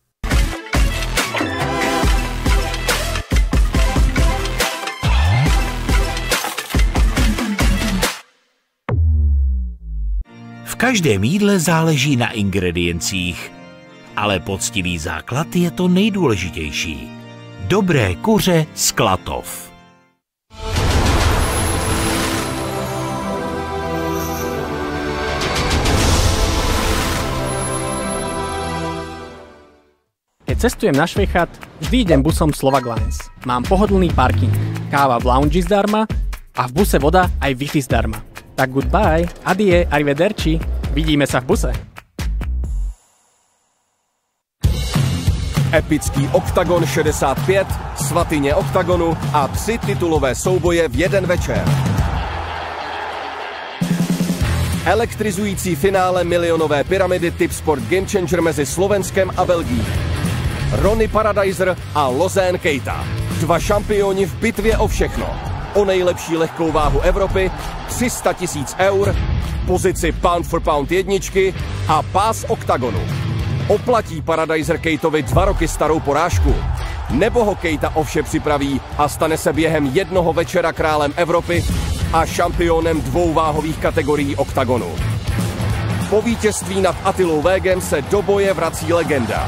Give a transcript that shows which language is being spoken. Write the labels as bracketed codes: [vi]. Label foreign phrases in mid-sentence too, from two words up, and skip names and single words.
[cs] V každém jídle záleží na ingrediencích, ale poctivý základ je to nejdůležitější. Dobré kuře z Klatov. [sk] Keď cestujem na Švejchat, vždy idem busom Slovak Lines. Mám pohodlný parking, káva v lounge zdarma a v buse voda aj Wi-Fi zdarma. Tak goodbye, adie, arrivederci, vidíme sa v buse. [cs] Epický Oktagon 65, svatyně Oktagonu a 3 titulové souboje v jeden večer. Elektrizující finále milionové pyramidy Tipsport Game Changer mezi Slovenskem a Belgií. PARADEISER a KEITA. 2 šampioni v bitvě o všechno. O nejlepší lehkou váhu Evropy, 300 000 eur, pozici [en] pound for pound [cs] jedničky a pás Oktagonu. Oplatí PARADEISER KEITovi 2 roky starou porážku? Nebo ho KEITA o vše připraví a stane se během jednoho večera králem Evropy a šampionem 2 váhových kategorií Oktagonu? Po vítězství nad Attilou Végem se do boje vrací legenda.